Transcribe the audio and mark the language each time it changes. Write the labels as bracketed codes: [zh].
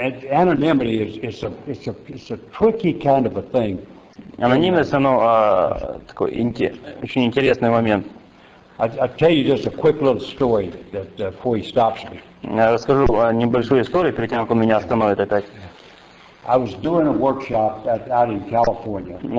[en] Anonymity is a tricky kind of a thing. [ru] Анонимность, оно такой очень интересный момент. [en] I'll tell you just a quick little story that before he stops me. [ru] Я расскажу небольшую историю перед тем, как он меня остановит опять. [en] I was doing a workshop out in California.